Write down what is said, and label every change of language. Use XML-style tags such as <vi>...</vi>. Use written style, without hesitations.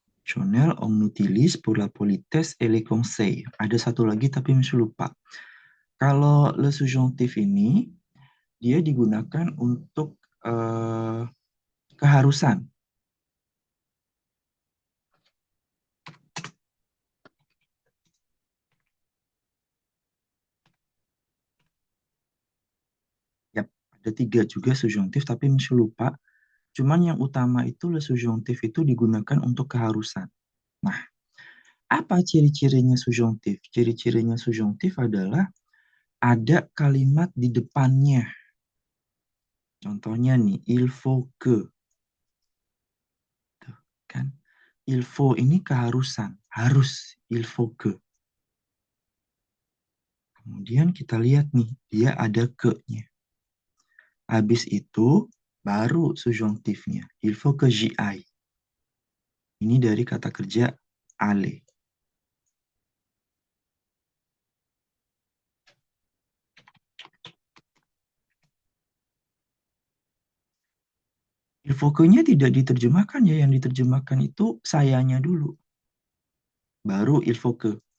<fr>Conditionnel on utilise pour la politesse et les conseils.</fr> <id>Ada satu lagi tapi masih lupa. Kalau le subjonctif ini dia digunakan untuk keharusan. Ya, ada 3 juga subjonctif tapi masih lupa. Cuman yang utama itu le subjonctif itu digunakan untuk keharusan. Nah, apa ciri-cirinya subjonctif? Ciri-cirinya subjonctif adalah ada kalimat di depannya. Contohnya nih,</id> <fr>il faut que.</fr> <id>Tuh, kan?</id> <fr>Il faut</fr> <id>ini keharusan, harus,</id> <fr>il faut que.</fr> <id>Kemudian kita lihat nih, dia ada ke-nya. Habis itu baru subjonctifnya,</id> <fr>il faut que j'y aille.</fr> <id>Ini dari kata kerja aller.</id> <fr>Il faut que-</fr> <id>nya tidak diterjemahkan ya, yang diterjemahkan itu sayanya dulu. Baru il faut que.</id>